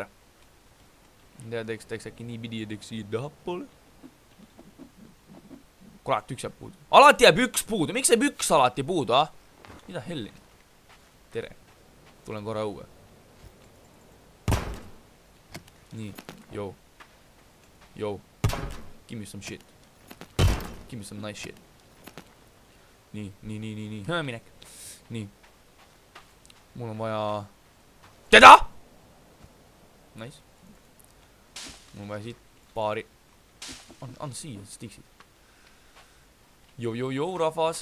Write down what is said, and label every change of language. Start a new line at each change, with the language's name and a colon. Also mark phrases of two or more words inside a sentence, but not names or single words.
Estonian: Teeks äkki nii pidi ja teeks siia tahapoole. Kurat, üks jääb puudu. Alati jääb üks puudu. Miks jääb üks alati puudu, ah? Mida helli? Tere. Tulen korra õue. Nii,
English: yo. Give me some shit. Give me some nice shit.
Estonian: Nii. Minek. Nii. Mul on vaja... Teda! Nice. Mul on vaja siit paari... On siia, stiksid. Jo, rahvas.